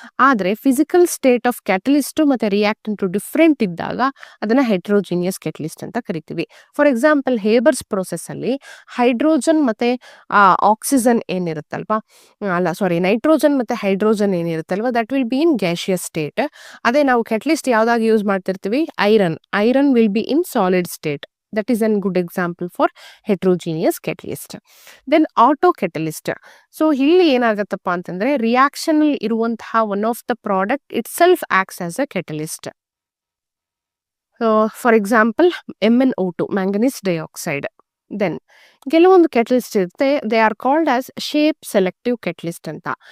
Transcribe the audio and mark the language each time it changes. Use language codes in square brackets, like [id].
[kn] ಆದ್ರೆ physical state of ಕ್ಯಾಟಲಿಸ್ಟು ಮತ್ತೆ reactant different ಇದ್ದಾಗ ಅದನ್ನ ಹೆಟ್ರೋಜಿನಿಯಸ್ ಕ್ಯಾಟಲಿಸ್ಟ್ ಅಂತ ಕರಿತೀವಿ. ಫಾರ್ ಎಕ್ಸಾಂಪಲ್ ಹೇಬರ್ಸ್ ಪ್ರೋಸೆಸ್ ಅಲ್ಲಿ ಹೈಡ್ರೋಜನ್ ಮತ್ತೆ ಆಕ್ಸಿಜನ್ ಏನಿರುತ್ತಲ್ವಾ, ನೈಟ್ರೋಜನ್ ಮತ್ತೆ hydrogen ಏನಿರುತ್ತಲ್ವಾ [en] That will be in gaseous state. [kn] ಅದೇ ನಾವು ಕ್ಯಾಟಲಿಸ್ಟ್ ಯಾವ್ದಾಗ ಯೂಸ್ ಮಾಡ್ತಿರ್ತೀವಿ, [en] Iron will be in solid state. That is a good example for heterogeneous catalyst. Then auto catalyst. [kn] So ಇಲ್ಲಿ ಏನಾಗತ್ತಪ್ಪ ಅಂತಂದ್ರೆ reaction ಅಲ್ಲಿ ಇರುವಂತಹ [en] One of the product itself acts as a catalyst. For example MnO2 manganese dioxide. Then [kn] ಕೆಲವೊಂದು catalyst ಇರುತ್ತೆ, [en] They are called as shape selective catalyst ಅಂತ.